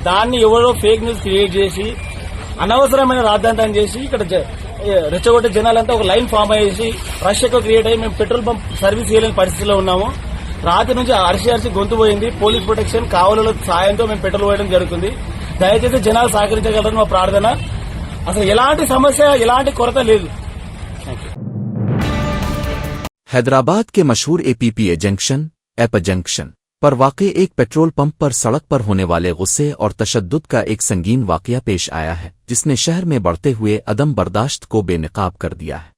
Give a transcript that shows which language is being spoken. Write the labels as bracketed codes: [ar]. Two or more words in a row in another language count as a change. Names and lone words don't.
[te] దాన్ని ఎవరో [en] fake news create [te] చేసి అనవసరమైన రాద్ధాంతం చేసి ఇక్కడ రెచ్చగొట్టే జనాలంతా ఒక [en] line form [te] అయ్యేసి రష్ ఎక్కువ క్రియేట్ అయ్యి మేము [en] petrol pump service [te] చేయలేని పరిస్థితిలో ఉన్నాము. రాత్రి నుంచి అరిసి గొంతు పోయింది. [en] police protection [te] కావల సాయంతో మేము పెట్రోల్ పోయడం జరుగుతుంది. దయచేసి జనాలు సహకరించగలరని మా ప్రార్థన. అసలు ఎలాంటి సమస్య, ఎలాంటి కొరత లేదు. [ur] حیدرآباد کے مشہور APPA جنکشن ایپا جنکشن پر واقع ایک [en] petrol pump [ur] پر سڑک پر ہونے والے غصے اور تشدد کا ایک سنگین واقعہ پیش آیا ہے، جس نے شہر میں بڑھتے ہوئے عدم برداشت کو بے نقاب کر دیا ہے۔